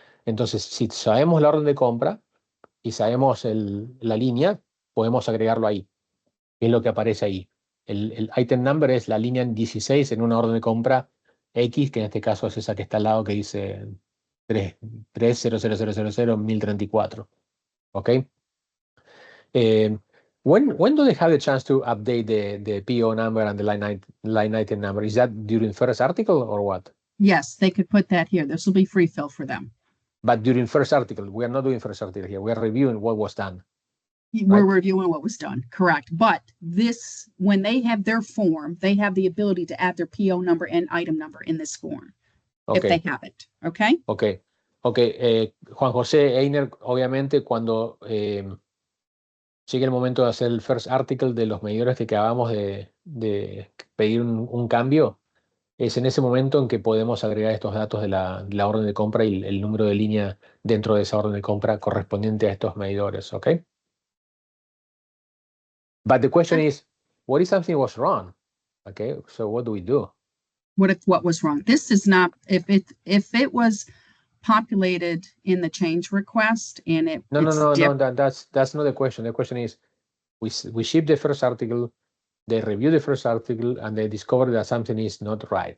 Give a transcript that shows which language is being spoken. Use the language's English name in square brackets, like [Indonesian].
[Spanish] Entonces, si sabemos la orden de compra y sabemos la línea, podemos agregarlo ahí. Es lo que aparece ahí. El item number es la línea 16 en una orden de compra X, que en este caso es esa que está al lado que dice 30000001034. ¿Ok? [English] When do they have the chance to update the PO number and the line item number? Is that during first article or what? Yes, they could put that here. This will be free fill for them. But during first article, we are not doing first article here. We are reviewing what was done. We're Right. reviewing what was done, correct. But this, when they have their form, they have the ability to add their PO number and item number in this form, if they Okay, have it, okay? okay, okay. [Spanish] Juan José Einer, obviamente, cuando llegue el momento de hacer el first article de los medidores que acabamos de pedir un cambio, es en ese momento en que podemos agregar estos datos de la orden de compra y el número de línea dentro de esa orden de compra correspondiente a estos medidores, ¿ok? [English] But the question is, what if something was wrong? Okay, so what do we do? What was wrong? This is not, if it was populated in the change request and No, that's not the question. The question is, we ship the first article, they review the first article, and they discover that something is not right.